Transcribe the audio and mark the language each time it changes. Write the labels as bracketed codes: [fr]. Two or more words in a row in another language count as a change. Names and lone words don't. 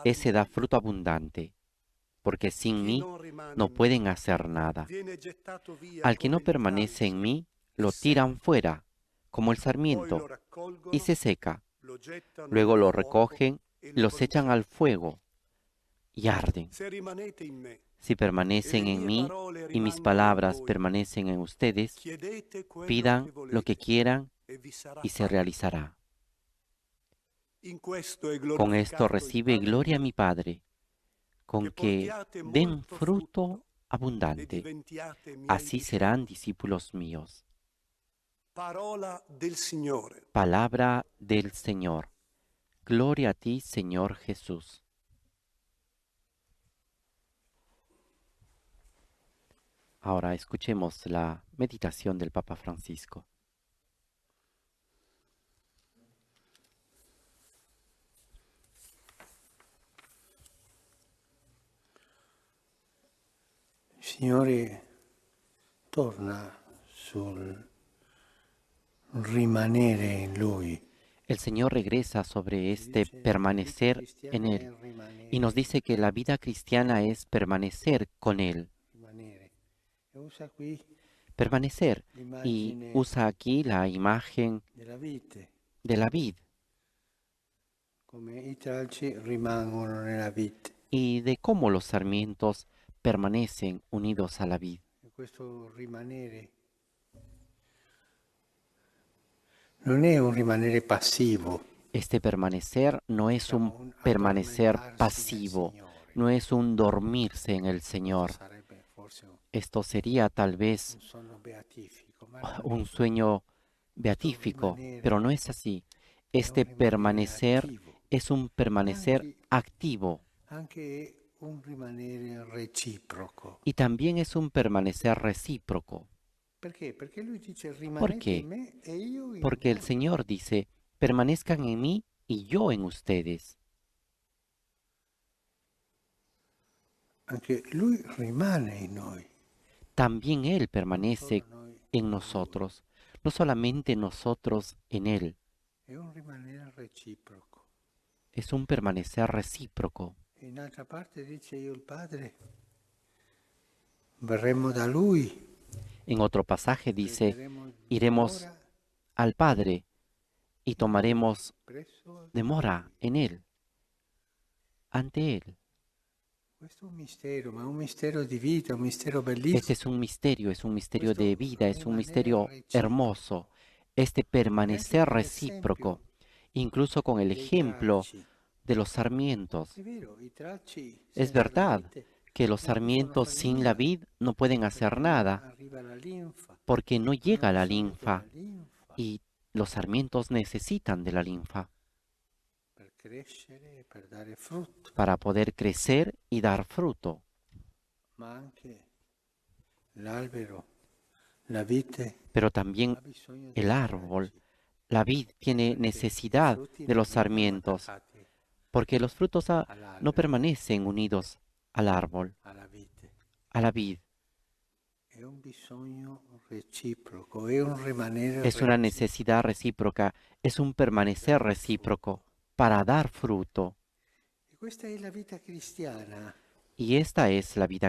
[es] ese da [it] nulla. [es] fruto abundante, porque sin [it] Chi [es] mí [it] non rimane [es] no [it] in me [es] pueden hacer nada. [it] viene gettato via [es] Al que no [it] come il [es] permanece en [it] tralcio [es] mí, [it] e [es] lo [it] secca. [es] tiran fuera, como el [it] Poi lo [es] sarmiento, y [it] raccolgono, [es] se seca. [it] lo gettano [es] Luego [it] nel [es] lo [it] fuoco [es] recogen [it] e [es] y [it] lo [es] los echan al [it] bruciano. [es] fuego y arden. [it] Se rimanete in me [es] Si [it] e [es] permanecen [it] le [es] en [it] mie [es] mí [it] parole [es] y mis [it] rimangono in [es] palabras [it] voi, [es] permanecen en ustedes, [it] chiedete quello che [es] pidan lo que [it] volete [es] quieran [it] e vi sarà [es] y se [it] fatto. [es] realizará. [it] In questo è [es] Con esto [it] glorificato il [es] recibe [it] Padre [es] gloria [it] mio, [es] mi Padre, con [it] che [es] que [it] portiate [es] den [it] molto [es] fruto [it] frutto e [es] abundante. [it] diventiate miei [es] Así serán [it] discepoli. [es] discípulos míos. [it] Parola del Signore. [es] Palabra del Señor. Gloria a ti, Señor Jesús. Ahora escuchemos la meditación del Papa Francisco. [it] Il Signore torna sul rimanere in Lui. [es] El Señor regresa sobre este permanecer en Él y nos dice que la vida cristiana es permanecer con Él. [it] Rimanere. E usa qui [es] permanecer. Y [it] l'immagine [es] usa aquí la imagen [it] della vite, [es] de la vid [it] come i tralci rimangono nella vite. [es] y de cómo los sarmientos permanecen unidos a la vid. [it] E questo rimanere non è un rimanere passivo, [es] Este permanecer no es un [it] diciamo un [es] permanecer [it] addormentarsi nel [es] pasivo, [it] Signore. [es] no es un dormirse en el [it] Questo [es] Señor. [it] sarebbe forse [es] Esto sería tal vez [it] un sonno beatifico, ma non è. [es] un sueño beatífico, pero no es así. Este permanecer es un permanecer activo [it] Anche un rimanere reciproco. [es] y también es un permanecer recíproco. [it] Perché? Perché lui dice [es] ¿Por [it] rimanete [es] qué? [it] in me e io in [es] Porque el [it] voi. [es] Señor dice, permanezcan en mí y yo en ustedes. [it] Anche lui rimane in noi. [es] También Él [it] Non [es] permanece [it] solo noi [es] en [it] in lui. [es] nosotros, no solamente nosotros en Él. [it] È un rimanere reciproco. [es] Es un permanecer recíproco. [it] E in altra parte dice io il Padre verremo da lui. [es] En otro pasaje dice, [it] prenderemo [es] iremos [it] dimora [es] al Padre y tomaremos [it] presso [es] demora en Él, ante Él. [it] Questo è un mistero, ma è un mistero di vita, un mistero [es] Este [it] bellissimo. [es] es un misterio de vida, es un [it] rimanere [es] misterio recíproco. hermoso. Este permanecer recíproco, incluso con el [it] dei [es] ejemplo [it] tralci. [es] de los sarmientos. [it] È vero, i tralci [es] Es [it] senza la [es] verdad [it] vite [es] que los [it] non possono [es] sarmientos [it] fare [es] sin [it] nulla, [es] la vid no pueden [it] perché [es] hacer nada [it] arriva la linfa, [es] porque no llega [it] hanno [es] la [it] bisogno [es] linfa [it] della linfa [es] y los sarmientos necesitan de la linfa [it] per crescere e per dare frutto, [es] para poder crecer y dar fruto. [it] ma anche l'albero, la vite [es] Pero también [it] ha bisogno [es] el [it] dei [es] árbol, [it] tralci, [es] la vid tiene [it] perché i [es] necesidad [it] frutti [es] de [it] non [es] los [it] rimangono [es] sarmientos [it] attaccati [es] porque los frutos no [it] all'albero, [es] permanecen unidos al árbol, [it] alla vite. [es] a la vid. [it] È un bisogno reciproco, è un rimanere [es] Es una [it] reciproco. [es] necesidad recíproca, es un permanecer recíproco para dar fruto. [it] E questa è la vita cristiana. [es] Y esta es la vida